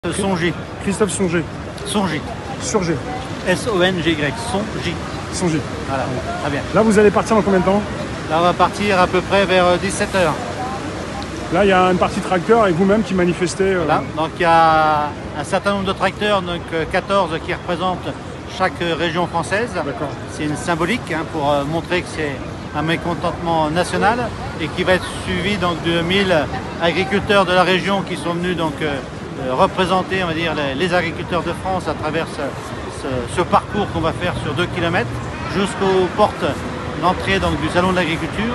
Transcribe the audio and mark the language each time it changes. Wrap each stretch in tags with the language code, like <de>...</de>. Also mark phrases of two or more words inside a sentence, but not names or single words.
<fr>Songy. Christophe Songy. Songy. Surgé. S-O-N-G-Y. Songy. Songy. Voilà, très bien. Là, vous allez partir dans combien de temps? Là, on va partir à peu près vers 17h. Là, il y a une partie tracteur et vous-même qui manifestez. Voilà. Donc, il y a un certain nombre de tracteurs, donc 14 qui représentent chaque région française. D'accord. C'est une symbolique pour montrer que c'est un mécontentement national et qui va être suivi donc de 1000 agriculteurs de la région qui sont venus donc représenter, on va dire, les agriculteurs de France à travers ce parcours qu'on va faire sur 2 km jusqu'aux portes d'entrée donc du salon de l'agriculture.</fr>